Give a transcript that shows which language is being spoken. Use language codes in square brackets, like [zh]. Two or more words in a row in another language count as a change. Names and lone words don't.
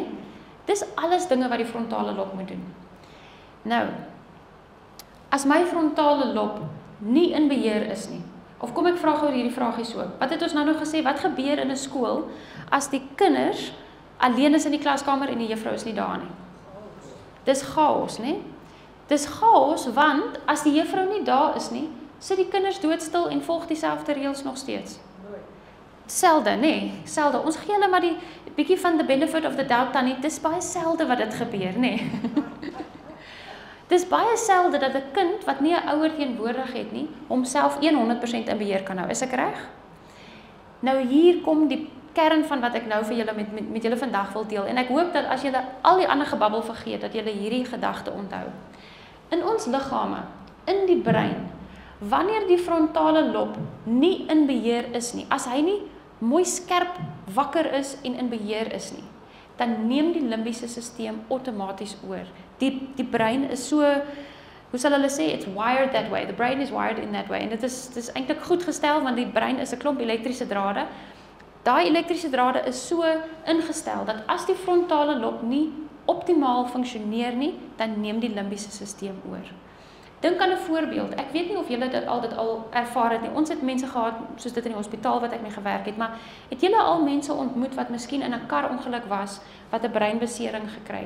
[af] Dis alles dinge wat die frontale lob moet doen. Nou, as my frontale lob nie in beheer is nie, of kom ek vra gou hierdie vraagie so, wat het ons nou nog gesê, wat gebeur in 'n skool, as die kinders alleen is in die klaskamer en die juffrou is nie daar nie? Dis chaos, né? Dis chaos, want as die juffrou nie daar is nie, sit die kinders doodstil en volg dieselfde reëls nog steeds. Selde, nee, selde. Ons gee hulle maar die bietjie van [en] the benefit of the doubt [af] dan nie. Dis baie selde wat dit gebeur, nee. Dis baie selde dat 'n kind wat nie 'n ouer teenwoordig het nie, homself 100% in beheer kan hou. Is ek reg? Nou hier kom die kern van wat ek nou vir julle met julle vandag wil deel. En ek hoop dat as julle al die ander gebabbel vergeet, dat julle hierdie gedagte onthou. In ons liggame, in die brein, wanneer die frontale lob nie in beheer is nie, as hy nie mooi skerp wakker is en in beheer is nie, dan neem die limbiese stelsel outomaties oor. Die brein is so, hoe sal hulle sê, [en] it's wired that way. The brain is wired in that way. [af] En dit is eintlik goed gestel, want die brein is 'n klomp elektriese drade. Daai elektriese drade is so ingestel dat as die frontale lob nie optimaal funksioneer nie, dan neem die limbiese stelsel oor. Dink aan 'n voorbeeld. Ek weet nie of julle dit al ervaar het nie. Ons het mense gehad soos dit in die hospitaal wat ek mee gewerk het, maar het julle al mense ontmoet wat miskien in 'n karongeluk was wat 'n breinbesering gekry het?